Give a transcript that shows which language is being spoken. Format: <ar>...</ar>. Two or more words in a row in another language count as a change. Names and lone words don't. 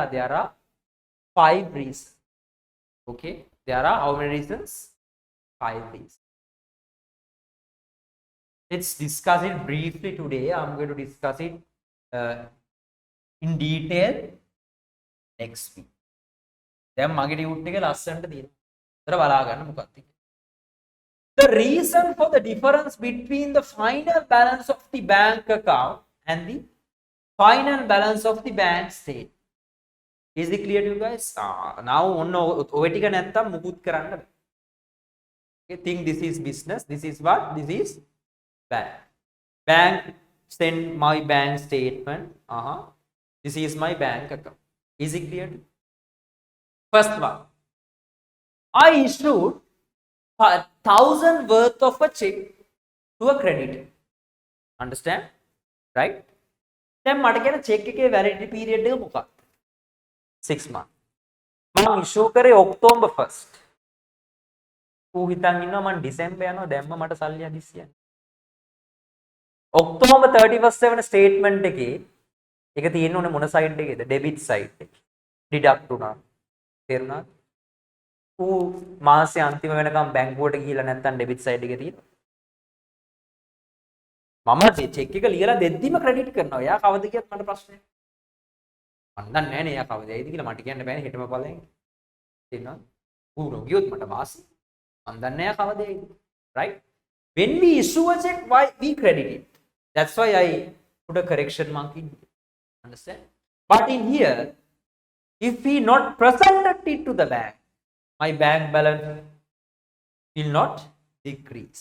<en>There are 5 reasons. Okay, there are how many reasons? 5 reasons. Let's discuss it briefly today. I'm going to discuss it in detail next week.</en> <si>දැන් මගේ ටියුට් එක ලස්සනට තියෙනවා. ඒතර බලා ගන්න මොකක්ද කියලා.</si> <en>The reason for the difference between the final balance of the bank account and the final balance of the bank statement. Is it clear to you guys? Now</en> <si>ඔන්න ඔය ටික නැත්තම් මුකුත් කරන්න බෑ.</si> <en>Okay, think this is business. This is what? This is bank. Bank send my bank statement. This is my bank account. Is it clear? First one. I issued 1,000 worth of a check to a creditor. Understand? Right?</en> <si>දැන් මට කියන check එකේ</si> <en>validity period</en> <si>එක මොකක්ද? 6 months. මම issue කරේ October 1st. ඌ හිතන් ඉන්නවා මම December යනවා දැම්ම මට සල්ලි හදිස්සිය. October 31st වෙන statement එකේ ඒක තියෙන්න ඕනේ මොන side එකේද?</si> <en>debit side</en> <si>එකේ. deduct වුණා. තේරුණාද? ඌ මාසේ අන්තිම වෙනකම් බැංකුවට ගිහිල්ලා නැත්තම්</si> <en>debit side</en> <si>එකේ තියෙනවා. මම check එක ලියලා දෙද්දිම credit කරනවා. එයා කවද කියත් මට ප්‍රශ්නයක්. මම දන්නේ නැහැ නේ එයා කවද ඇයිද කියලා මට කියන්න බෑනේ හෙටම බලෙන්. තේරුණාද? ඌ නොගියොත් මට වාසි. මම දන්නේ නැහැ කවද ඇයිද.</si> <en>Right? When we issue a check, why we credit it? That's why I put a correction mark in here. Understand? But in here, if we not presented it to the bank, my bank balance will not decrease.</en>